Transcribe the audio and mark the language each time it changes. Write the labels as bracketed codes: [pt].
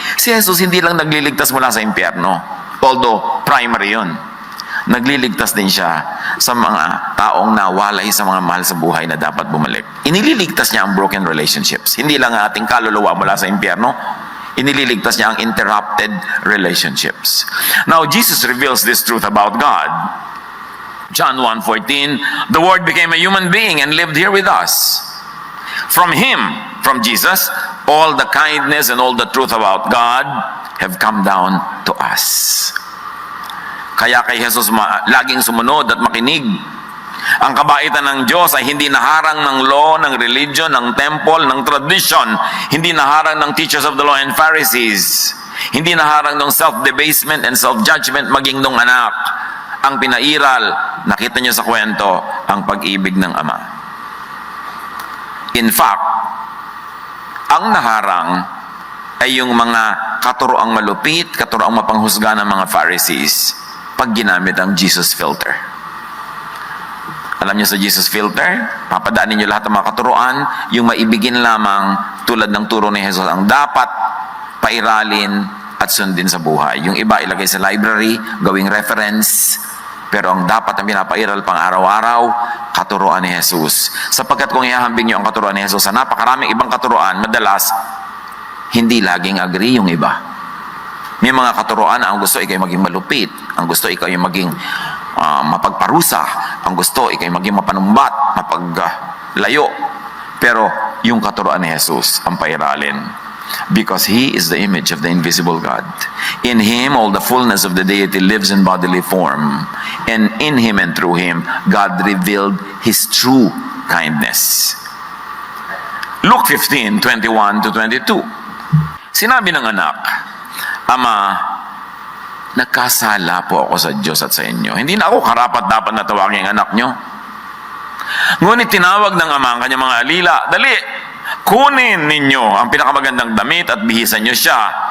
[tl] Si Jesus hindi lang nagliligtas mula sa impyerno. Although, primary yun. Nagliligtas din siya sa mga taong nawalay sa mga mahal sa buhay na dapat bumalik. Inililigtas niya ang broken relationships. Hindi lang ang ating kaluluwa mula sa impyerno, inililigtas niya ang interrupted relationships. [en] Now, Jesus reveals this truth about God. John 1:14, the Word became a human being and lived here with us. From Him, from Jesus, all the kindness and all the truth about God have come down to us. [tl] Kaya kay Jesus laging sumunod at makinig. Ang kabaitan ng Diyos ay hindi naharang ng law, ng religion, ng temple, ng tradition. Hindi naharang ng teachers of the law and Pharisees. Hindi naharang ng self-debasement and self-judgment maging nung anak. Ang pinairal, nakita niyo sa kwento, ang pag-ibig ng Ama. In fact, ang naharang ay yung mga katuroang malupit, katuroang mapanghusga ng mga Pharisees pag ginamit ang Jesus filter. Alam niyo sa Jesus filter, papadaanin niyo lahat ng mga katuroan, yung maibigin lamang tulad ng turo ni Jesus ang dapat pairalin at sundin sa buhay. Yung iba ilagay sa library, gawing reference, pero ang dapat ang pinapairal pang araw-araw, katuroan ni Jesus. Sapagkat kung ihahambing niyo ang katuroan ni Jesus sa napakaraming ibang katuroan, madalas, hindi laging agree yung iba. May mga katuroan na ang gusto ikaw maging malupit, ang gusto ikaw yung maging mapagparusa, ang gusto ikaw yung maging mapanumbat, mapaglayo. Pero yung katuroan ni Jesus ang pairalin. [en] because he is the image of the invisible God. In him all the fullness of the deity lives in bodily form, and in him and through him God revealed his true kindness. Luke 15:21-22. [tl] Sinabi ng anak, Ama, nagkasala po ako sa Diyos at sa inyo. Hindi na ako karapat-dapat na tawagin ang anak nyo. Ngunit tinawag ng ama ang kanyang mga alila, Dali, kunin ninyo ang pinakamagandang damit at bihisan nyo siya.